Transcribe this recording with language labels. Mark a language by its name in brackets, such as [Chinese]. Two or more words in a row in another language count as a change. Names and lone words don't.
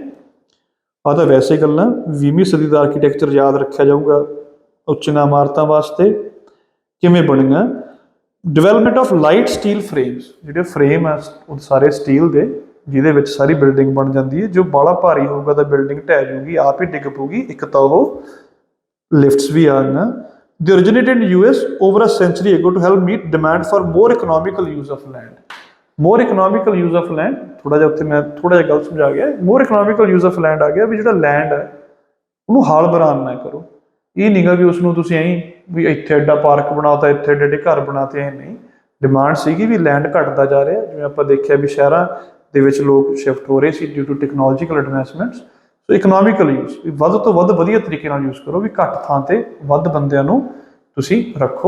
[Punjabi] ਆਹ ਤਾਂ ਵੈਸੇ ਗੱਲਾਂ 20ਵੀਂ ਸਦੀ ਦਾ ਆਰਕੀਟੈਕਚਰ ਯਾਦ ਰੱਖਿਆ ਜਾਊਗਾ ਉੱਚੀਆਂ ਇਮਾਰਤਾਂ ਵਾਸਤੇ ਕਿਵੇਂ ਬਣੀਆਂ। [English] development of light steel frames, [Punjabi] ਜਿਹੜੇ ਫਰੇਮ ਆ ਉਹ ਸਾਰੇ ਸਟੀਲ ਦੇ, ਜਿਹਦੇ ਵਿੱਚ ਸਾਰੀ ਬਿਲਡਿੰਗ ਬਣ ਜਾਂਦੀ ਹੈ। ਜੋ ਬਾਹਲਾ ਭਾਰੀ ਹੋਊਗਾ ਤਾਂ ਬਿਲਡਿੰਗ ਢਹਿ ਜੂਗੀ, ਆਪ ਹੀ ਡਿੱਗ ਪਊਗੀ। ਇੱਕ ਤਾਂ ਉਹ ਲਿਫਟਸ ਵੀ ਆ ਗਈਆਂ। [English] ਦੇ originated in US over a century ago to help meet demand for more economical use of land. More economical use of land, [Punjabi] ਥੋੜਾ ਜਿਹਾ ਉੱਥੇ ਮੈਂ ਥੋੜਾ ਜਿਹਾ ਗਲਤ ਸਮਝਾ ਗਿਆ। [English] more economical use of land [Punjabi] ਆ ਗਿਆ ਵੀ ਜਿਹੜਾ ਲੈਂਡ ਹੈ ਉਹਨੂੰ ਹਾਲ ਬਰਾਨ ਨਾ ਕਰੋ। ਇਹ ਨਹੀਂਗਾ ਵੀ ਉਸਨੂੰ ਤੁਸੀਂ ਐਂ ਵੀ ਇੱਥੇ ਐਡਾ ਪਾਰਕ ਬਣਾਤਾ, ਇੱਥੇ ਐਡੇ ਐਡੇ ਘਰ ਬਣਾਤੇ, ਐ ਨਹੀਂ। ਡਿਮਾਂਡ ਸੀਗੀ ਵੀ ਲੈਂਡ ਘਟਦਾ ਜਾ ਰਿਹਾ, ਜਿਵੇਂ ਆਪਾਂ ਦੇਖਿਆ ਵੀ ਸ਼ਹਿਰਾਂ ਦੇ ਵਿੱਚ ਲੋਕ ਸ਼ਿਫਟ ਹੋ ਰਹੇ ਸੀ [English] due to technological advancements. [Punjabi] ਸੋ [English] economical use, [Punjabi] ਵੀ ਵੱਧ ਤੋਂ ਵੱਧ ਵਧੀਆ ਤਰੀਕੇ ਨਾਲ ਯੂਜ਼ ਕਰੋ, ਵੀ ਘੱਟ ਥਾਂ 'ਤੇ ਵੱਧ ਬੰਦਿਆਂ ਨੂੰ ਤੁਸੀਂ ਰੱਖੋ।